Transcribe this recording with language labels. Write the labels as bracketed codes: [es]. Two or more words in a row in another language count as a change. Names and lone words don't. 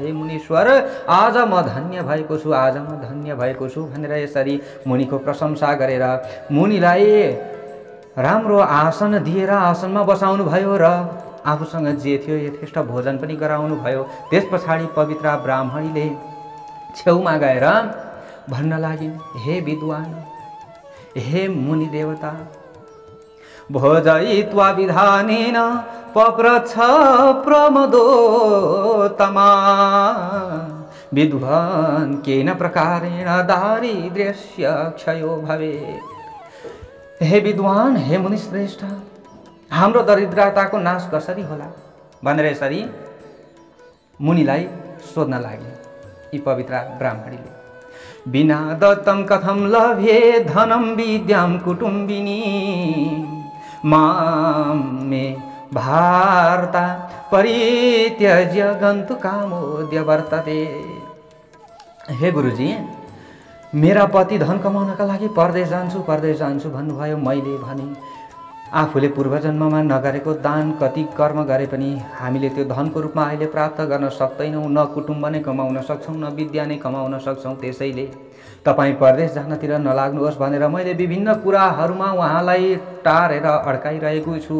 [ne] हे मुनीश्वर, आज म धन्य भएको छु, आज म धन्य भएको छु भनेर यसरी मुनिको प्रशंसा गरेर मुनिलाई राम्रो आसन दिएर आसनमा बसाउनु भयो र आफूसँग जे थियो यथेष्ट भोजन पनि गराउनु भयो। त्यस पछाडि पवित्र ब्राह्मणीले छेउमा गएर भन्न लागिन्, हे विद्वान, हे मुनि देवता, [sa] भोजयित्वा विधानेन पप्रच्छ प्रमदोत्तमा विद्वान केन प्रकारेण दारिद्र्यस्य क्षयो भवेत्। [ne] हे विद्वान, हे मुनिश्रेष्ठ, हाम्रो दरिद्रताको नाश कसरी होला भनेर यसरी मुनिलाई सोध्न लागे यी पवित्र ब्राह्मणीले। [sa] बिना दत्तम कथम लभे धनम विद्याम कुटुम्बिनी मामे भारता परित्यज्य गन्तु कामोद्य वर्तते। [ne] हे गुरुजी, मेरा पति धन कमाउनका लागि परदेश जान्छु भन्नुभयो। मैले भने आफूले पूर्वजन्ममा नगरेको दान कति कर्म गरे पनि हामीले त्यो धनको रूपमा अहिले प्राप्त गर्न सक्दैनौँ। न कुटुम्ब नै कमाउन सक्छौँ, न विद्या नै कमाउन सक्छौँ। त्यसैले तपाईँ परदेश जानतिर नलाग्नुहोस् भनेर मैले विभिन्न कुराहरूमा उहाँलाई टारेर अड्काइरहेको छु।